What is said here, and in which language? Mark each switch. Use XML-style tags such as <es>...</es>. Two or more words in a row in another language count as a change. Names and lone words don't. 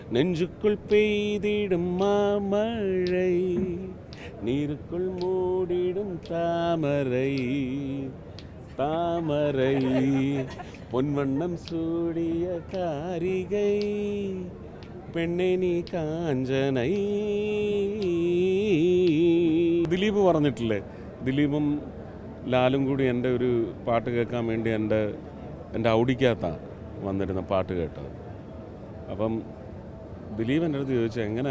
<ta>நெஞ்சுக்குள் பெய்திடும் மாமழை, நீருக்குள் மூடிடும் தாமரை, தாமரை பொன்வண்ணம் சூடிய காரிகை, பெண்ணே நீ காஞ்சனை.</ta> <ml>ദിലീപ് പറഞ്ഞിട്ടില്ലേ, ദിലീപും ലാലും കൂടി എൻ്റെ ഒരു പാട്ട് കേൾക്കാൻ വേണ്ടി എൻ്റെ ഔഡിക്കകത്താണ് വന്നിരുന്ന പാട്ട് കേട്ടത്. അപ്പം ദിലീപ് എൻ്റെ അടുത്ത് ചോദിച്ചു എങ്ങനെ.</ml>